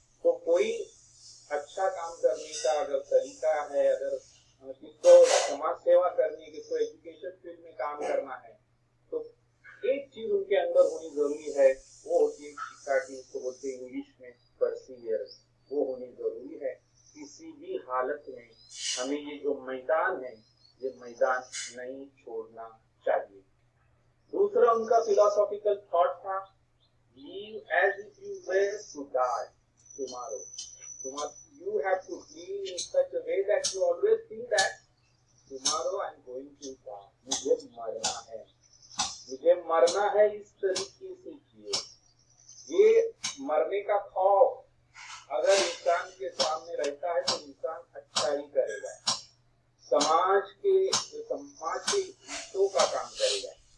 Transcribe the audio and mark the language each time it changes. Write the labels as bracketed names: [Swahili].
[Hindi] तो कोई अच्छा काम करने का अगर तरीका है, अगर किसको समाज सेवा करनी है, किसको एजुकेशन फील्ड में काम करना है, तो एक चीज उनके अंदर होनी जरूरी है, वो होती है चिकाटी, उसको बोलते हैं इंग्लिश में परसिवियरेंस। वो होनी जरूरी है। किसी भी हालत में हमें ये जो मैदान है, ये मैदान नहीं छोड़ना चाहिए। दूसरा उनका फिलोसॉफिकल थॉट था, [English] live as if you were to die tomorrow. You have to live in such a way that you always think that tomorrow I am going to die. [Hindi] मुझे मरना है, मुझे मरना है, इस तरीके से जिए। ये मरने का खौफ अगर इंसान के सामने रहता है तो इंसान अच्छा ही करेगा, समाज के हितों का काम करेगा।